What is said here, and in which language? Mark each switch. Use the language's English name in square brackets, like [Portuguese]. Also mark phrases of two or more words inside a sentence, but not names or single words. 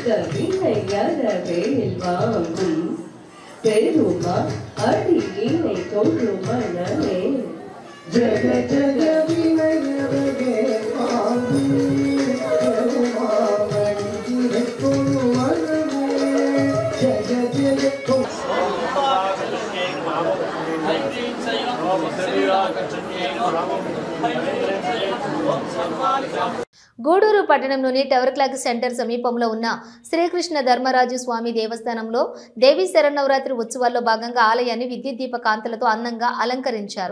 [Tamil] வினையற வேல் வாங்கும் பெருமா அடியினை தொழும் மனமே ஜெக ஜெக வினையற வேல் வாங்கும் பெருமா அடியினை தொழும் மனமே ஜெக ஜெக [Telugu] గూడూరు పట్టణంలోని టవర్ క్లాక్ సెంటర్ సమీపంలో ఉన్న శ్రీకృష్ణ ధర్మరాజు స్వామి దేవస్థానంలో దేవీ శరన్నవరాత్రి ఉత్సవాల్లో భాగంగా ఆలయాన్ని విద్యుత్ దీప కాంతులతో అందంగా అలంకరించారు.